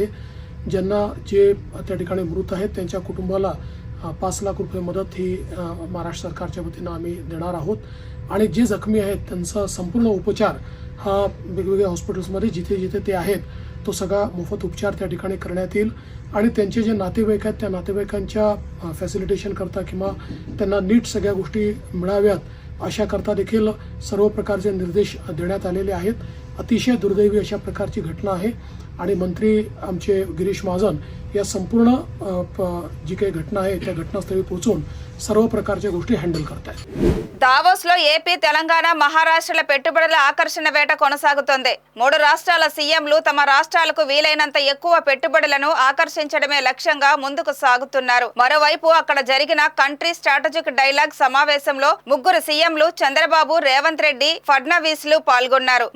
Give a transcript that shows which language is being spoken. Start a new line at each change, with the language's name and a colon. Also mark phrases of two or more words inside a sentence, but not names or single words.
Marathi: ज्यांना जे त्या ठिकाणी मृत आहेत त्यांच्या कुटुंबाला 5 लाख रुपये मदत ही महाराष्ट्र सरकारच्या वतीनं आम्ही देणार आहोत आणि जे जखमी आहेत त्यांचा संपूर्ण उपचार हा वेगवेगळ्या हॉस्पिटल्समध्ये जिथे जिथे ते आहेत तो सगळा मोफत उपचार त्या ठिकाणी करण्यात येईल आणि त्यांचे जे नातेवाईक आहेत त्या नातेवाईकांच्या फॅसिलिटेशन करता किंवा त्यांना नीट सगळ्या गोष्टी मिळाव्यात अशा करता देखील सर्व प्रकारचे निर्देश देण्यात आलेले आहेत. अतिशय दुर्दैवी अशा प्रकारची घटना आहे आणि मंत्री आमचे गिरीश महाजन या संपूर्ण जी काही घटना आहे त्या घटनास्थळी पोहोचून सर्व प्रकारच्या गोष्टी हँडल करतायत.
Telugu: దావోస్ లో ఏపీ, తెలంగాణ, మహారాష్ట్రల పెట్టుబడుల ఆకర్షణ వేట కొనసాగుతోంది. 3 రాష్ట్రాల సీఎంలు తమ రాష్ట్రాలకు వీలైనంత ఎక్కువ పెట్టుబడులను ఆకర్షించడమే లక్ష్యంగా ముందుకు సాగుతున్నారు. మరోవైపు అక్కడ జరిగిన కంట్రీ స్ట్రాటజిక్ డైలాగ్ సమావేశంలో 3 సీఎంలు చంద్రబాబు, రేవంత్ రెడ్డి, ఫడ్నవీస్లు పాల్గొన్నారు.